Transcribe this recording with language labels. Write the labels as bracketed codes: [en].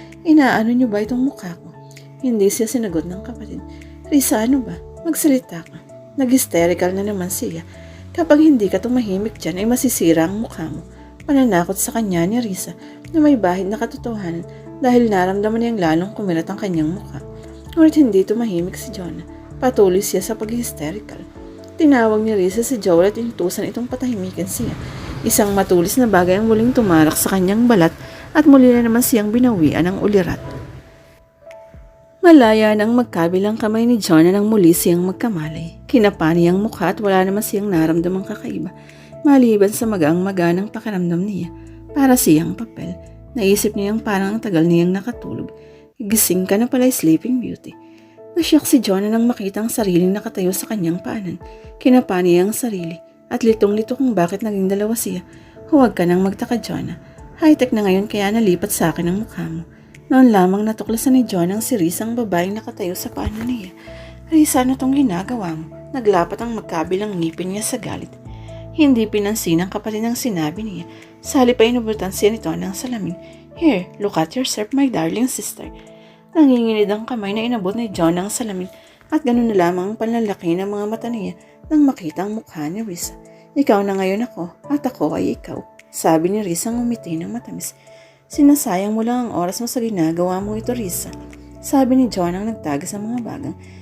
[tl] Inaano niyo ba itong mukha ko? Hindi siya sinagot ng kapatid. Risa, ano ba? Magsalita ka. Nag-hysterical na naman siya. Kapag hindi ka tumahimik dyan ay masisira ang mukha mo. Pananakot sa kanya ni Risa na may bahid na katotohanan dahil naramdaman niyang lalong kumilat ang kanyang mukha. Ngunit hindi tumahimik si Jonah. Patuloy siya sa pag-hysterical. Tinawag ni Risa si Joel at inutusan itong patahimikin siya. Isang matulis na bagay ang muling tumarak sa kanyang balat at muli na naman siyang binawian ng ulirat. Malaya nang magkabilang kamay ni Jonah nang muli siyang magkamalay. Kinapani ang mukha at wala naman siyang naramdamang kakaiba. Maliban sa magaang-maganang pakiramdam niya, para siyang papel. Naisip niyang parang ang tagal niyang nakatulog. Gising ka na pala, Sleeping Beauty. Nasyak si Jonah nang makita ang sariling nakatayo sa kanyang paanan. Kinapani ang sarili. At litong-lito kung bakit naging dalawa siya. Huwag ka nang magtaka, Jonah. High-tech na ngayon kaya nalipat sa akin ang mukha mo. Noon lamang natuklasan ni Jonah ang si Risa ang babaeng nakatayo sa paanan niya. Risa, ano tong ginagawa mo? Naglapat ang magkabilang ngipin niya sa galit. Hindi pinansin ang kapatid ng sinabi niya. Sali pa inubutan siya nito ng salamin. [en] Here, look at yourself, my darling sister. [tl] Nanginginid ang kamay na inabot ni Jonah ang salamin at ganun na lamang ang panlalaki ng mga mata niya nang makita ang mukha ni Risa. Ikaw na ngayon ako at ako ay ikaw, sabi ni Risa ngumiti ng matamis. Sinasayang mo lang ang oras mo sa ginagawa mo ito, Risa, sabi ni Jonah nang nagtagas ang mga bagang.